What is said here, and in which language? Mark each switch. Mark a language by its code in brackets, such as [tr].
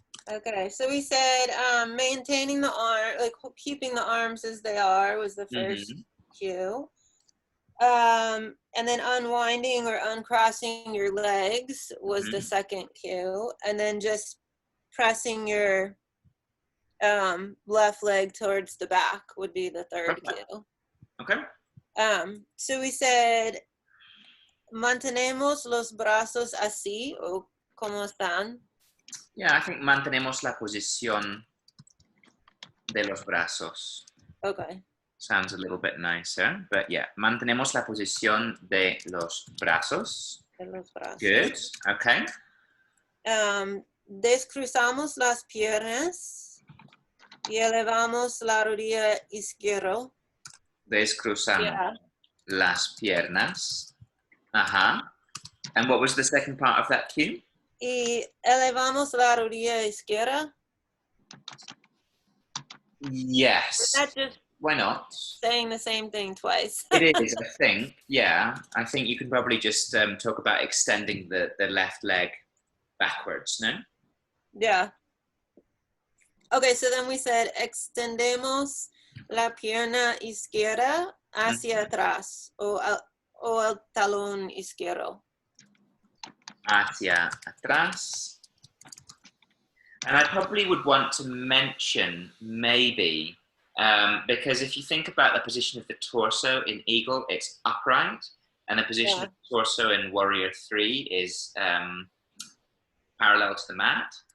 [en] Okay, so we said maintaining the arm, like keeping the arms as they are was the first cue. And then unwinding or uncrossing your legs was the second cue. And then just pressing your left leg towards the back would be the third cue. Okay. So we said, [es] mantenemos los brazos así, o como están. [en] Yeah, I think [es] mantenemos la posición de los brazos. [en] Okay. Sounds a little bit nicer, but yeah, [es] mantenemos la posición de los brazos. De los brazos. [en] Good. Okay. [es] Descruzamos las piernas y elevamos la rodilla izquierda. Descruzamos las piernas. [en] And what was the second part of that cue? [es] Y elevamos la rodilla izquierda. [en] Yes. Is that just Why not? saying the same thing twice? It is, I think. Yeah. I think you can probably just talk about extending the left leg backwards, no? Yeah. Okay, so then we said [es] extendemos la pierna izquierda hacia atrás o el talón izquierdo. Hacia atrás. [en] And I probably would want to mention maybe, because if you think about the position of the torso in Eagle, it's upright, and the position of the torso in Warrior 3 is parallel to the mat.